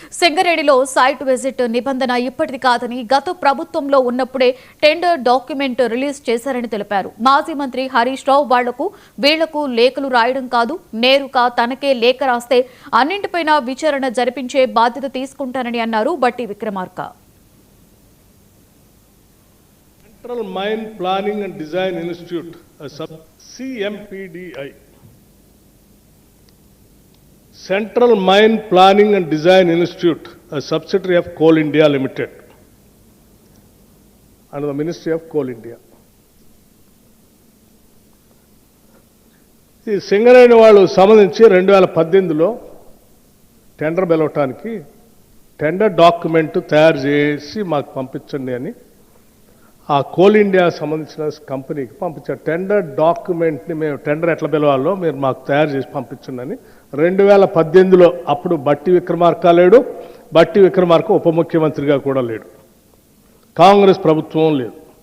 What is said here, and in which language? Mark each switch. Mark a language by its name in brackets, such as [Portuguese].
[Telugu] సింగరేణిలో site visit నిబంధన ఇప్పటిది కాదని గత ప్రభుత్వంలో ఉన్నప్పుడే టెండర్ డాక్యుమెంట్ రిలీజ్ చేశారని తెలిపారు. మాజీ మంత్రి హరీష్ రావు వీళ్లకు లేఖలు రాయడం కాదు, నేరుగా తనకే లేఖ రాస్తే అన్నింటిపైన విచారణ జరిపించే బాధ్యత తీసుకుంటానని అన్నారు బట్టి Vikramarka. [English] Central Mine Planning and Design Institute, CMPDI. Central Mine Planning and Design Institute, a subsidiary of Coal India Limited, under the Ministry of Coal India. [Telugu] ఈ సింగరేణి వాళ్ళు సంబంధించి 2018లో టెండర్ పిలవటానికి టెండర్ డాక్యుమెంట్ తయారు చేసి మాకు పంపించండి అని ఆ కోల్ ఇండియా సంబంధించిన కంపెనీకి పంపించారు. టెండర్ డాక్యుమెంట్ని మేము టెండర్ ఎట్లా పిలవాలో మీరు మాకు తయారు చేసి పంపించండి అని 2018లో అప్పుడు బట్టి విక్రమార్క లేడు, బట్టి విక్రమార్క ఉప ముఖ్యమంత్రిగా కూడా లేడు, కాంగ్రెస్ ప్రభుత్వం లేదు.